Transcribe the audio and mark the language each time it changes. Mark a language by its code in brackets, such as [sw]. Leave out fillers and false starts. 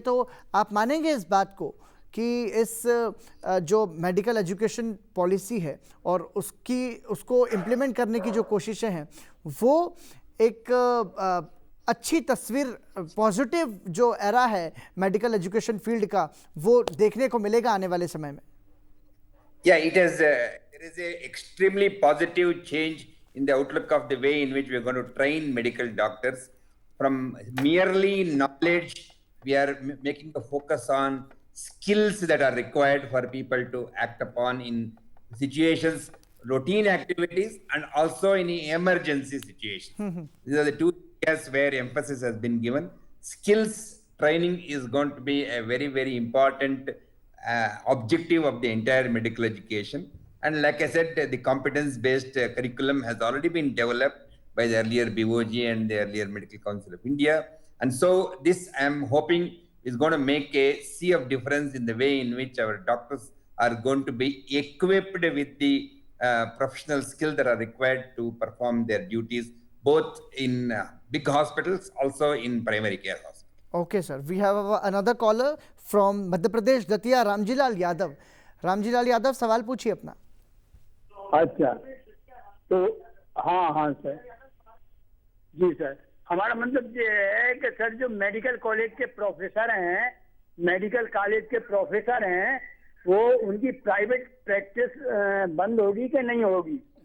[hi] तो आप मानेंगे इस बात को कि इस जो मेडिकल एजुकेशन पॉलिसी है और उसको इम्प्लीमेंट करने की जो कोशिशें हैं, वो एक अच्छी तस्वीर, पॉजिटिव जो एरा है मेडिकल एजुकेशन फील्ड का, वो देखने को मिलेगा आने वाले समय में? [en] Yeah, there is a extremely positive change in the outlook of the way in which we are going to train medical doctors. From merely knowledge, we are making the focus on skills that are required for people to act upon in situations, routine activities, and also in emergency situations. These are the two areas where emphasis has been given. Skills training is going to be a very, very important objective of the entire medical education. And like I said, the competence-based curriculum has already been developed by the earlier BOG and the earlier Medical Council of India. And so this, I am hoping, is going to make a sea of difference in the way in which our doctors are going to be equipped with the professional skills that are required to perform their duties, both in big hospitals, also in primary care hospitals. Okay, sir. We have another caller from Madhya Pradesh, Datia, Ramjilal Yadav. [hi] Ramjilal Yadav, सवाल पूछिए अपना. अच्छा, तो हाँ sir जी sir, हमारा मतलब ये है कि सर जो मेडिकल कॉलेज के प्रोफेसर हैं, मेडिकल कॉलेज के प्रोफेसर हैं, वो उनकी प्राइवेट प्रैक्टिस बंद होगी कि नहीं होगी?